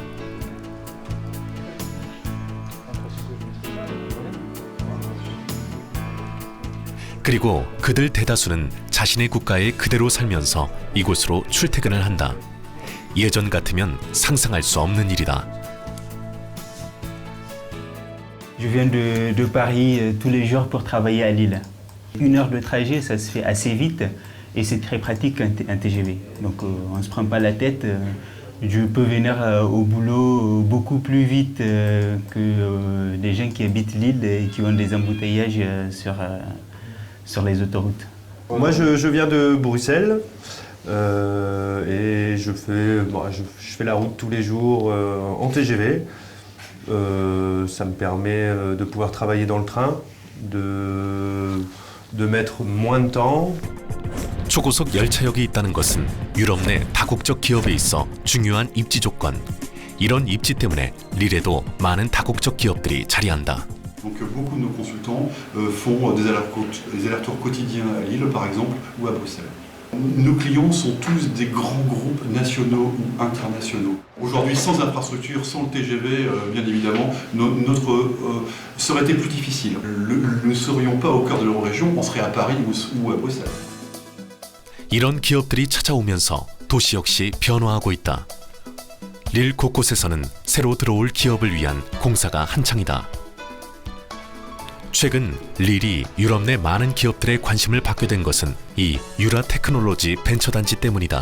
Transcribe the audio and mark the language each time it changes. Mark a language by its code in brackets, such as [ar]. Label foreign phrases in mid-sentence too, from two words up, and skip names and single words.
[ko] 그리고 그들 대다수는 자신의 국가에 그대로 살면서 이곳으로 출퇴근을 한다. 예전 같으면 상상할 수 없는 일이다. [fr] Je viens de Paris tous les jours pour travailler à Lille. 1 heure de trajet, ça se fait assez vite et c'est très pratique un TGV. Donc on ne se prend pas la tête. Je peux venir au boulot beaucoup plus vite que des gens qui habitent Lille et qui ont des embouteillages sur les autoroutes. Moi, je viens de Bruxelles et je fais la route tous les jours en TGV. Ça me permet de pouvoir travailler dans le train, de mettre moins de temps. [ko] 초고속 열차역이 있다는 것은 유럽 내 다국적 기업에 있어 중요한 입지 조건. 이런 입지 때문에 릴에도 많은 다국적 기업들이 자리한다. [fr] Donc beaucoup de nos consultants font des allers-retours quotidiens à Lille, par exemple, ou à Bruxelles. Nos clients sont tous des grands groupes nationaux ou internationaux. Aujourd'hui, sans infrastructure, sans le TGV, bien évidemment, ça aurait été plus difficile. Nous ne serions pas au cœur de l'Eurorégion, on serait à Paris ou à Bruxelles. [ko] 이런 기업들이 찾아오면서 도시 역시 변화하고 있다. 릴 곳곳에서는 새로 들어올 기업을 위한 공사가 한창이다. 최근 릴이 유럽 내 많은 기업들의 관심을 받게 된 것은 이 유라 테크놀로지 벤처단지 때문이다.